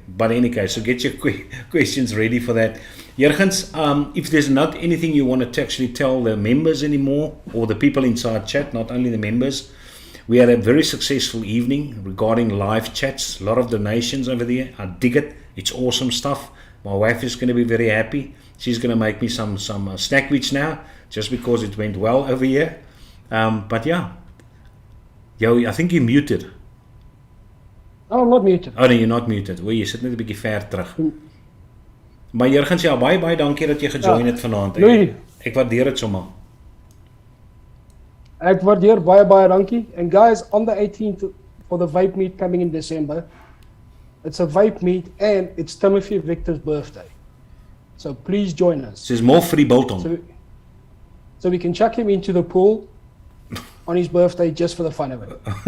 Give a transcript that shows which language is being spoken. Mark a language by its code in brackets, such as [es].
[en] But in any case, so get your questions ready for that. Jurgens, if there's not anything you want to actually tell the members anymore, or the people inside chat, not only the members, we had a very successful evening regarding live chats, a lot of donations over there. I dig it, it's awesome stuff. My wife is going to be very happy. She's going to make me some snackwich now, just because it went well over here. But yeah, I think you're muted. No, I'm not muted. Oh nee, you're not muted. [af] O, jy sit net 'n bietjie ver terug. Maar Jurgens, ja, baie dankie dat jy gejoin het vanaand. Ek waardeer dit sommer. Ek waardeer baie dankie. [en] And guys, on the 18th for the vape meet coming in December, it's a vape meet and it's Timothy Victor's birthday. So please join us. There's more free biltong. So we can chuck him into the pool on his birthday just for the fun of it.